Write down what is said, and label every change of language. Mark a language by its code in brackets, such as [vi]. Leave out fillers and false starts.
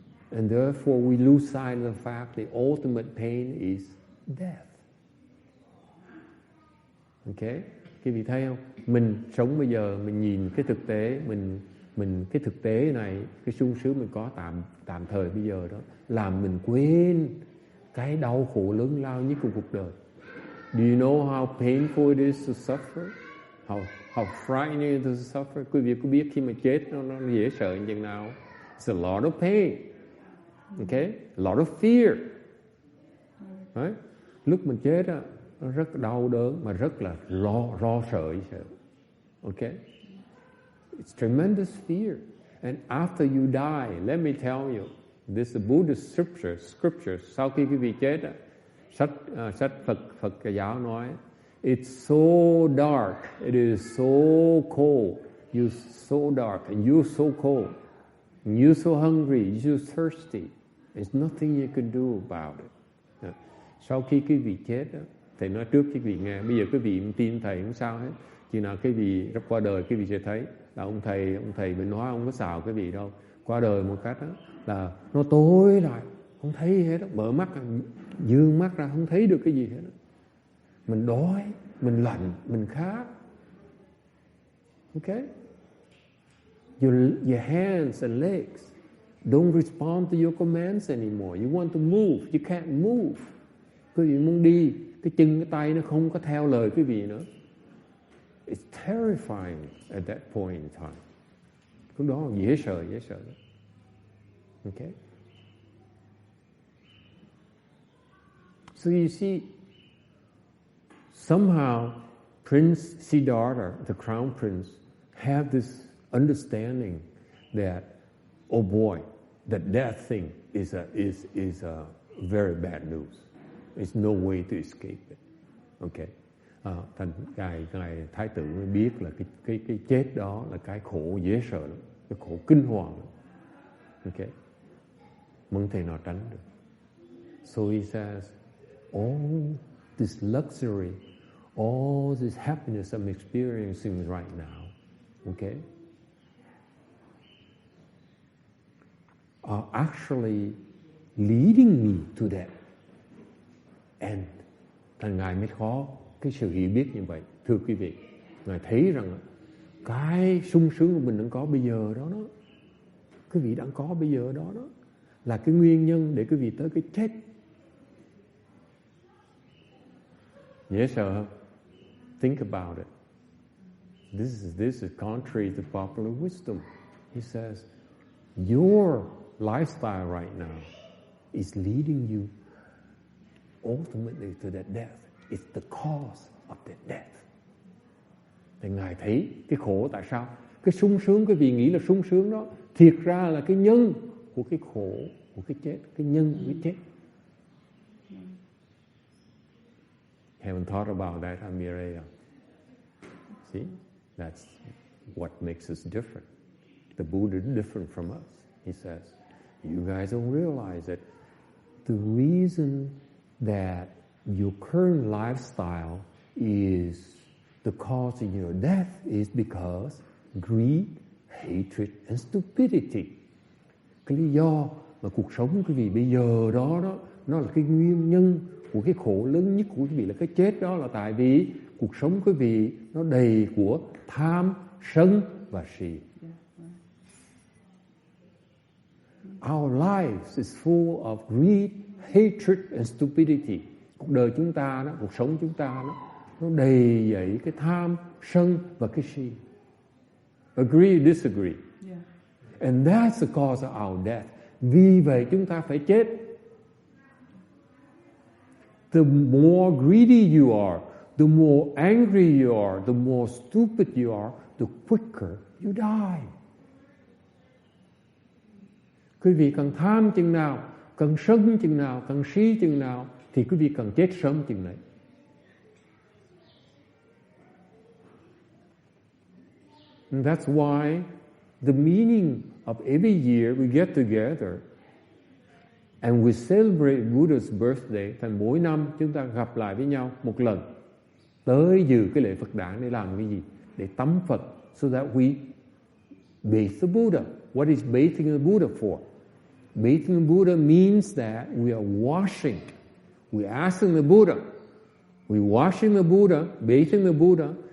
[en] And therefore we lose sight of the fact the ultimate pain is death. [vi] Okay? Quý vị thấy không? Mình sống bây giờ, mình nhìn cái thực tế, mình cái thực tế này, cái sung sướng mình có tạm thời bây giờ đó, làm mình quên cái đau khổ lớn lao nhất của cuộc đời. [en] Do you know how painful it is to suffer? How frightening it is to suffer? [vi] Quý vị có biết khi mà chết nó dễ sợ như thế nào? [en] It's a lot of pain. Okay? A lot of fear. Right? [vi] Lúc mình chết á, nó rất đau đớn mà rất là lo sợ. [en] Okay? It's tremendous fear. And after you die, let me tell you, this is a Buddhist scripture. [vi] Sau khi quý vị chết, sách Phật giáo nói, [en] it's so dark, it is so cold, you're so dark and you're so cold, and you're so hungry, you're so thirsty. There's nothing you can do about it. [vi] Sau khi quý vị chết, thầy nói trước quý vị nghe, bây giờ quý vị tin thầy không sao hết. Khi nào quý vị qua đời, quý vị sẽ thấy là ông thầy mình nói không có xạo quý vị đâu. Qua đời một cách đó, là nó tối lại, không thấy hết đó. Mở mắt, dương mắt ra không thấy được cái gì hết đó. Mình đói, mình lạnh, mình khát. [en] Okay? Your hands and legs don't respond to your commands anymore. You want to move, you can't move. [vi] Quý vị muốn đi, cái chân, cái tay nó không có theo lời quý vị nữa. [en] It's terrifying at that point in time. [vi] Lúc đó dễ sợ. [en] Okay? So you see, somehow Prince Siddhartha, the crown prince, have this understanding that, oh boy, that death thing is a very bad news. There's no way to escape it. Okay? [vi] Thành ngài thái tử mới biết là cái chết đó là cái khổ dễ sợ lắm, cái khổ kinh hoàng lắm. Okay? Không thể nào tránh được. [en] So he says, all this luxury, all this happiness I'm experiencing right now, okay, are actually leading me to that end. [vi] Thành Ngài mới có cái sự hiểu biết như vậy. Thưa quý vị, Ngài thấy rằng cái sung sướng của mình đang có bây giờ đó, quý vị đang có bây giờ đó là cái nguyên nhân để quý vị tới cái chết. Dễ sợ không? [en] Think about it. This is contrary to popular wisdom. He says, your lifestyle right now is leading you ultimately to that death. It's the cause of that death. [vi] Thì Ngài thấy cái khổ tại sao? Cái sung sướng quý vị nghĩ là sung sướng đó, thiệt ra là cái nhân của cái khổ, của cái chết, cái nhân của cái chết. [en] Haven't thought about that, Amireya. See, that's what makes us different. The Buddha is different from us. He says, you guys don't realize that the reason that your current lifestyle is the cause of your death is because greed, hatred, and stupidity. [vi] Cái lý do mà cuộc sống của quý vị bây giờ đó, nó là cái nguyên nhân của cái khổ lớn nhất của quý vị là cái chết đó, là tại vì cuộc sống của quý vị nó đầy của tham, sân và si. [en] Our lives is full of greed, hatred and stupidity. [vi] Cuộc đời chúng ta đó, cuộc sống chúng ta đó, nó đầy dẫy cái tham, sân và cái si. [en] Agree, disagree. Yeah. And that's the cause of our death. [vi] Vì vậy chúng ta phải chết. [en] The more greedy you are, the more angry you are, the more stupid you are, the quicker you die. [vi] Quý vị càng tham chừng nào, càng sân chừng nào, càng si chừng nào, thì quý vị càng chết sớm chừng đấy. [en] And that's why the meaning of every year we get together and we celebrate Buddha's birthday. [vi] Thành mỗi năm chúng ta gặp lại với nhau một lần, tới dự cái lễ Phật đản để làm cái gì? Để tắm Phật, [en] so that we bathe the Buddha. What is bathing the Buddha for? Bathing the Buddha means that we are washing. We're asking the Buddha. We're washing the Buddha, bathing the Buddha.